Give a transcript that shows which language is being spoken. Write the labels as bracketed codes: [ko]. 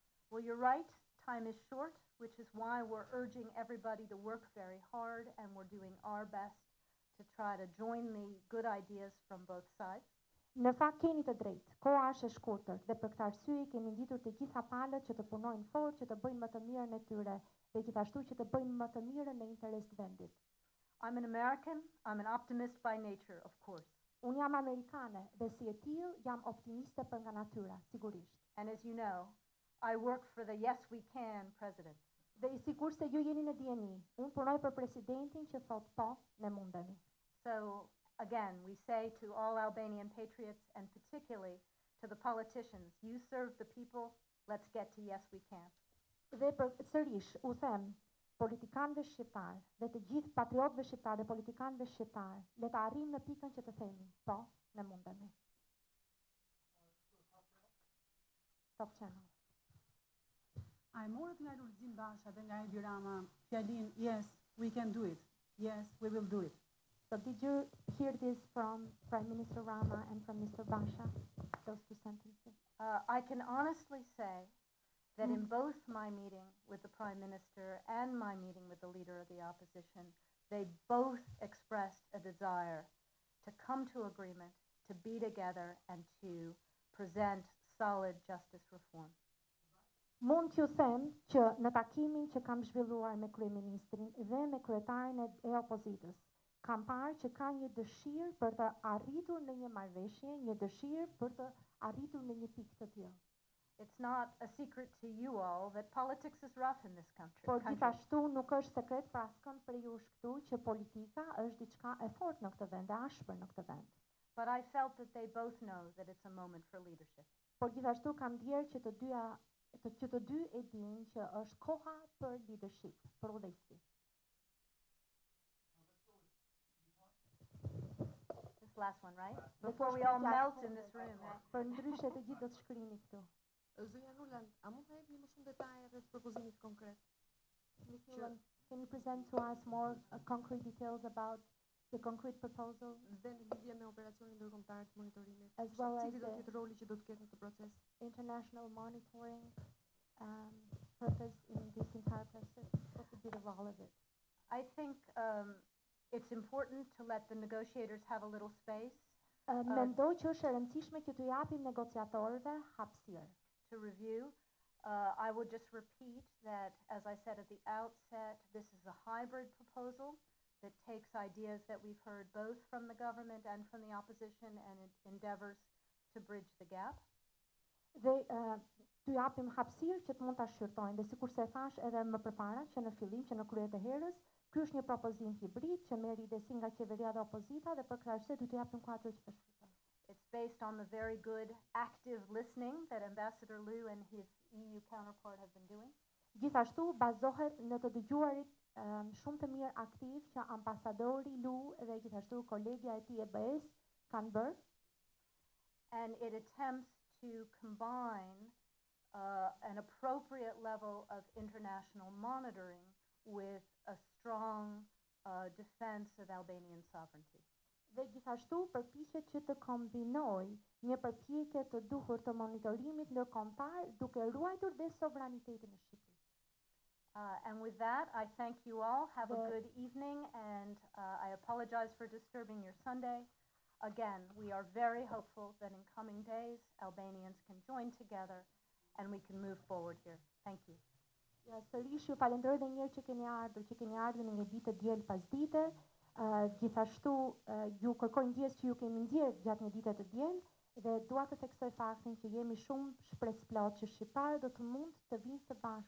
[en] Well, you're right. Time is short, which is why we're urging everybody to work very hard, and we're doing our best to try to join the good ideas from both sides. [sq] Në fakt keni të drejtë, koha është e shkurtër dhe për këtë arsye kemi ngjitur të gjitha palët që të punojnë fort, që të bëjnë më të mirën e tyre dhe gjithashtu që të bëjnë më të mirën në interes të vendit. [en] I'm an American. I'm an optimist by nature, of course. [sq] Unë jam amerikane dhe si e tillë jam optimiste për nga natyra, sigurisht. [en] And as you know, I work for the yes we can president. [sq] Dhe i sigurt se ju jeni në dieni, unë punoj për presidentin që thot po, ne mundemi. [en] So again, we say to all Albanian patriots and particularly to the politicians, you serve the people, let's get to yes we can. [sq] Dhe për sërish u them politikanëve shqiptar dhe të gjithë patriotëve shqiptar dhe politikanëve shqiptar, le të arrijmë në pikën që të themi, po, ne mundemi. [en] Top channel. [sq] A e morët nga Lulzim Basha dhe nga Edi Rama fjalin [en] yes, we can do it. Yes, we will do it. So did you hear this from Prime Minister Rama and from Mr. Basha, those two sentences? I can honestly say that in both my meeting with the Prime Minister and my meeting with the Leader of the Opposition, they both expressed a desire to come to agreement, to be together, and to present solid justice reform. [sq] Mund t'ju them që në takimin që kam zhvilluar me kryeministrin dhe me kryetarin e opozitës, kam parë që ka një dëshirë për të arritur në një marrëveshje, një dëshirë për të arritur në një pikë të tillë. [en] It's not a secret to you all that politics is rough in this country. [sq] Por gjithashtu nuk është sekret për askënd për jush këtu që politika është diçka e fortë në këtë vend, e ashpër në këtë vend. [en] But I felt that they both know that it's a moment for leadership. [sq] Por gjithashtu kam ndjerë që të dy e dinë që është koha për leadership, për udhëheqësi. [en] This last one, right? Before we all melt in this room. [sq] Për ndryshe të gjithë do të shkrini këtu. Zonja Nuland, a mund të jepni më shumë detaje rreth propozimit konkret? [en] Ms. Nuland, can you present to us more concrete details about the concrete proposal? [sq] Dhe në lidhje me operacionin ndërkombëtar të monitorimit, [en] As well as [sq] cili do të [en] the [sq] jetë roli që do të ketë në këtë proces? [en] international monitoring purpose in this entire process? What would be the role of it? I think it's important to let the negotiators have a little space [sq] Mendoj që është e rëndësishme që t'u japim negociatorëve hapësirë. [en] to review. I would just repeat that, as I said at the outset, this is a hybrid proposal that takes ideas that we've heard both from the government and from the opposition, and it endeavors to bridge the gap. [sq] Dhe t'u japim hapësirë që të mund ta shqyrtojnë, dhe sikur se e thash edhe më përpara që në fillim, që në krye të herës, ky është një propozim hibrid që merr idesi nga qeveria dhe opozita dhe për krahasje do t'u japim kuadër që për shqyrtoj. [en] It's based on the very good active listening that Ambassador Liu and his EU counterpart have been doing. [sq] Gjithashtu bazohet në të dëgjuarit shumë të mirë aktiv që ambasadori Lu dhe gjithashtu kolegja e tij e BE-s kanë bërë. [en] And it attempts to combine an appropriate level of international monitoring with a strong defense of Albanian sovereignty. [sq] Dhe gjithashtu përpiqet që të kombinoj një përpjekje të duhur të monitorimit ndërkombëtar duke ruajtur dhe sovranitetin e Shqipërisë. [en] And with that, I thank you all. Have a good evening, and I apologize for disturbing your Sunday. Again, we are very hopeful that in coming days, Albanians can join together and we can move forward here. Thank you. [sq] Ja, sërish ju falenderoj edhe një herë që keni ardhur në një ditë të diel pas dite. Gjithashtu ju kërkoj ndjes që ju kemi ndjerë gjatë një dite të diel dhe dua të theksoj faktin që jemi shumë shpresplot që shqiptarët do të mund të vinë së bashku